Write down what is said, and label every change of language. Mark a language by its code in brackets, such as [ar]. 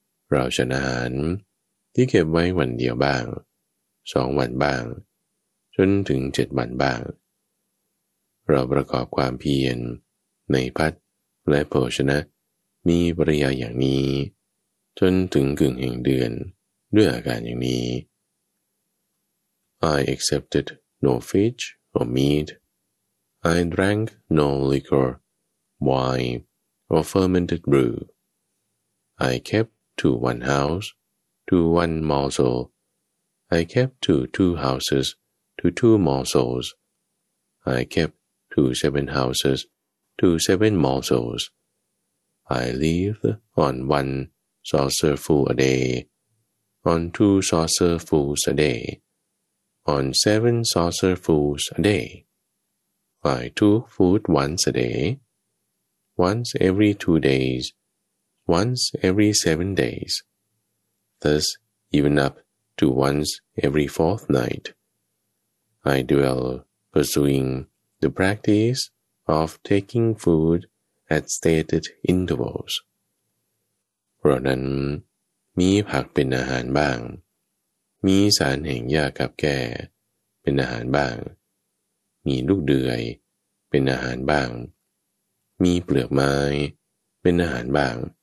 [th] เราฉันอาหารที่เก็บไว้วันเดียวบ้างสองวันบ้างจนถึง7วันบ้างเราประกอบความเพียรในพัดและโภชนะมีปริยาอย่างนี้จนถึงกึ่งแห่งเดือนด้วยอาการอย่างนี้ [en] I accepted no fish or meat. I drank no liquor, wine, or fermented brew. I kept to one house, to one morsel. I kept to two houses, to two morsels. I kept to seven houses, to seven morsels. I lived on one saucerful a day, on two saucerfuls a day, on seven saucerfuls a day. I took food once a day, once every 2 days, once every 7 days, thus even up to once every fortnight. I dwell pursuing the practice of taking food at stated intervals. [th] เพราะนั้นมีผักเป็นอาหารบ้างมีสารแห่งหญ้ากับแก่เป็นอาหารบ้างมีลูกเดือยเป็นอาหารบ้างมีเปลือกไม้เป็นอาหารบ้าง